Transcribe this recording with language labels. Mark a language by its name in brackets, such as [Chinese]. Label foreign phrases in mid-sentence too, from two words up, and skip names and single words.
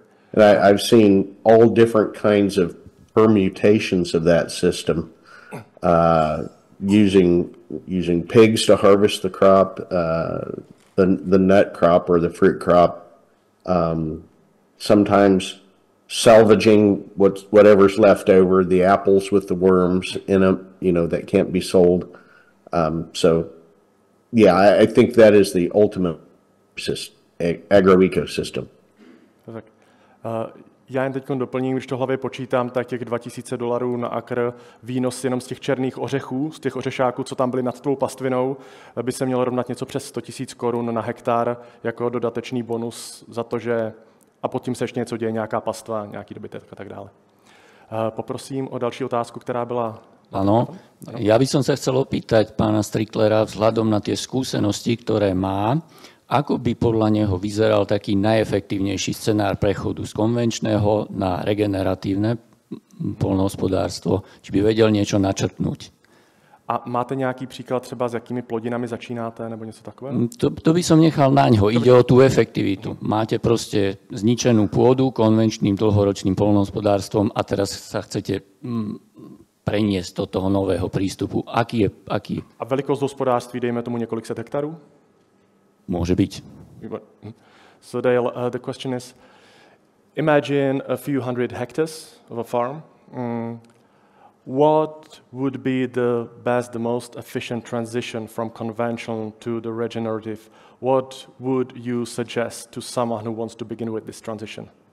[English] And I've seen all different kinds of permutations of that system, using pigs to harvest the crop, the nut crop or the fruit crop, sometimes salvaging whatever's left over, the apples with the worms in them, that can't be sold. So yeah, I think that is the ultimate agroecosystem. Perfect. [Czech] Já jen teď doplním, když to hlavě počítám, tak těch $2,000 na akr výnos jenom z těch černých ořechů, z těch ořešáků, co tam byly nad tou pastvinou, by se mělo rovnat něco přes 100 000 korun na hektar jako dodatečný bonus za to, že a pod tím se ještě něco děje, nějaká pastva, nějaký dobytek a tak dále. Poprosím o další otázku, která byla... [Slovak] Áno, ja by som sa chcel opýtať pána Stricklera vzhľadom na tie skúsenosti, ktoré má, ako by podľa neho vyzeral taký najefektívnejší scenár prechodu z konvenčného na regeneratívne poľnohospodárstvo? Či by vedel niečo načrtnúť? [Czech] A máte nějaký příklad třeba, s jakými plodinami začínáte, nebo něco takového? [Slovak] To by som nechal na ňo. Ide o tú efektivitu. Máte proste zničenú pôdu konvenčným dlhoročným poľnohospodárstvom a teraz sa chcete preniesť do toho nového prístupu. Aký je? [Czech] A velikost hospodářství, dejme tomu několik set hektarů? [Slovak] Môže byť. [English] So Dale, the question is, imagine a few hundred hectares of a farm. What would be the best, the most efficient transition from conventional to the regenerative? What would you suggest to someone who wants to begin with this transition?